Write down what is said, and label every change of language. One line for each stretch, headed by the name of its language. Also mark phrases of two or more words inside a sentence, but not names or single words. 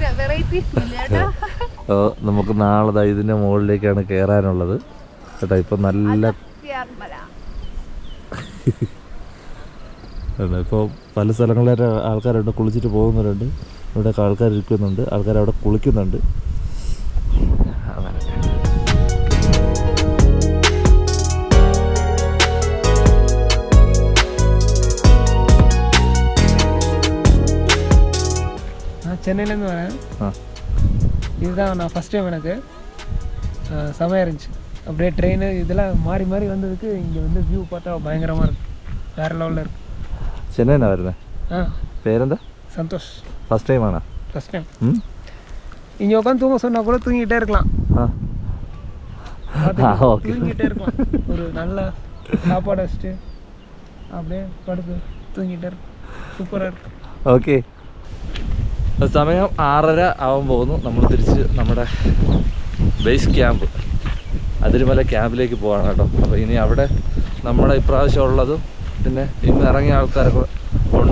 Malayalam: നമുക്ക് നാളെ ഇതിൻ്റെ മുകളിലേക്കാണ് കയറാനുള്ളത് കേട്ടോ. ഇപ്പം നല്ല ഇപ്പോൾ പല സ്ഥലങ്ങളിലെ ആൾക്കാരുണ്ട്, കുളിച്ചിട്ട് പോകുന്നവരുണ്ട്, ഇവിടെയൊക്കെ ആൾക്കാർ ഇരിക്കുന്നുണ്ട്, ആൾക്കാർ അവിടെ കുളിക്കുന്നുണ്ട്. അങ്ങനെ
Tamil: சென்னையிலேருந்து வரேன். இதுதான் நான்
English: first time.
Tamil: எனக்கு செமையாக இருந்துச்சு. அப்படியே ட்ரெயின் இதெல்லாம் மாறி மாறி வந்ததுக்கு இங்கே வந்து வியூ பார்த்தா பயங்கரமாக இருக்குது, வேறு லெவலில் இருக்குது.
Malayalam: ചെന്നൈനാ വരുന്നത്? പേരെന്താ?
Tamil: சந்தோஷ்.
English: first time
Malayalam: ആണോ?
English: first time.
Tamil: இங்கே உட்காந்து தூங்க சொன்னால் கூட தூங்கிட்டே இருக்கலாம். தூங்கிட்டே இருக்கலாம். ஒரு நல்ல சாப்பாடு வச்சுட்டு அப்படியே படுத்து தூங்கிட்டே இருக்கும். സൂപ്പറാக இருக்கும்.
Malayalam: ഓക്കെ, സമയം 6:30 ആവാൻ പോകുന്നു. നമ്മൾ തിരിച്ച് നമ്മുടെ
English: base camp
Malayalam: അതിരുമല ക്യാമ്പിലേക്ക് പോവാണ് കേട്ടോ. അപ്പോൾ ഇനി അവിടെ നമ്മുടെ ഇപ്രാവശ്യം ഉള്ളതും പിന്നെ ഇന്ന് ഇറങ്ങിയ ആൾക്കാരൊക്കെ ഉണ്ട്.